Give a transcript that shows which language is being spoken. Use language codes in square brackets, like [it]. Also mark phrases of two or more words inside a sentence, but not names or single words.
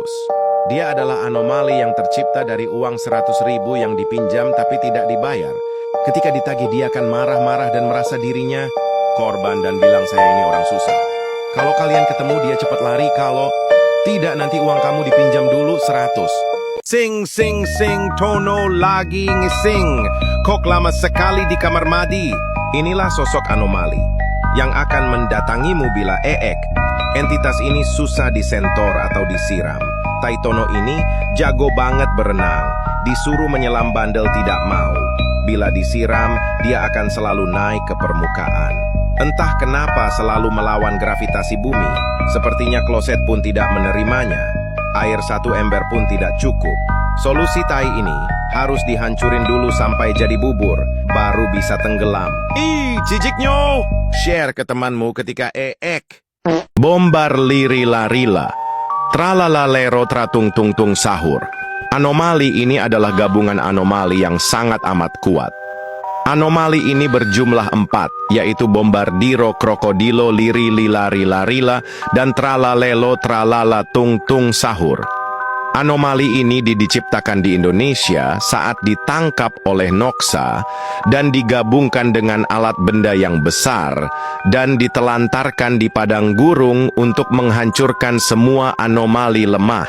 [id] Dia adalah anomali yang tercipta dari uang 100.000 yang dipinjam tapi tidak dibayar. Ketika ditagih dia akan marah-marah dan merasa dirinya korban dan bilang saya ini orang susah. Kalau kalian ketemu dia cepat lari, kalau tidak nanti uang kamu dipinjam dulu 100. [jv] Sing, sing, sing, Tono lagi ngising. [id] Kok lama sekali di kamar mandi? Inilah sosok anomali yang akan mendatangimu bila entitas ini susah disentor atau disiram. Taitono ini jago banget berenang. Disuruh menyelam bandel tidak mau. Bila disiram, dia akan selalu naik ke permukaan. Entah kenapa selalu melawan gravitasi bumi. Sepertinya kloset pun tidak menerimanya. Air 1 ember pun tidak cukup. Solusi tai ini harus dihancurin dulu sampai jadi bubur, baru bisa tenggelam. Ih, ciciknya! Share ke temanmu ketika Bombar liri-larila. Tralalalero tratung-tung-tung sahur. Anomali ini adalah gabungan anomali yang sangat amat kuat. Anomali ini berjumlah 4, yaitu Bombardiro, Krokodilo, Liri, Lilari, Larila, dan Tralalelo, Tralala, Tung, Tung, Sahur. Anomali ini diciptakan di Indonesia saat ditangkap oleh Noxa dan digabungkan dengan alat benda yang besar dan ditelantarkan di padang gurun untuk menghancurkan semua anomali lemah.